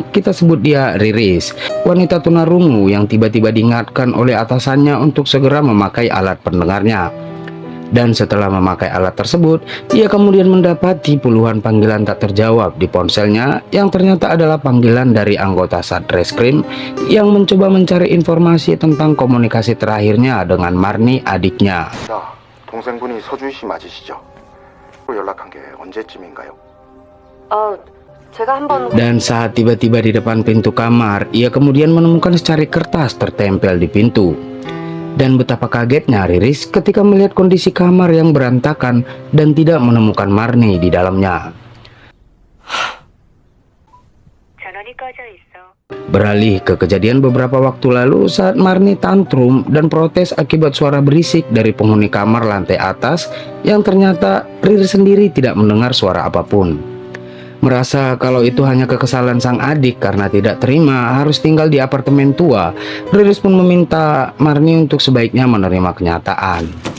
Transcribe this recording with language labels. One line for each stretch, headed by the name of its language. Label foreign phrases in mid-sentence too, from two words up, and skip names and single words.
Indonesian: kita sebut dia Riris, wanita tunarungu yang tiba-tiba diingatkan oleh atasannya untuk segera memakai alat pendengarnya. Dan setelah memakai alat tersebut, ia kemudian mendapati puluhan panggilan tak terjawab di ponselnya yang ternyata adalah panggilan dari anggota Satreskrim yang mencoba mencari informasi tentang komunikasi terakhirnya dengan Marni adiknya.
Korean: 동생분이 서주희 씨 맞으시죠? 연락한 게 언제쯤인가요? 제가 한번
Indonesian: Dan saat tiba-tiba di depan pintu kamar, ia kemudian menemukan secari kertas tertempel di pintu. Dan betapa kagetnya Riris ketika melihat kondisi kamar yang berantakan dan tidak menemukan Marni di dalamnya.
Korean: 전원이 꺼져 있어.
Indonesian: Beralih ke kejadian beberapa waktu lalu saat Marni tantrum dan protes akibat suara berisik dari penghuni kamar lantai atas yang ternyata Riris sendiri tidak mendengar suara apapun. Merasa kalau itu hanya kekesalan sang adik karena tidak terima harus tinggal di apartemen tua, Riris pun meminta Marni untuk sebaiknya menerima kenyataan.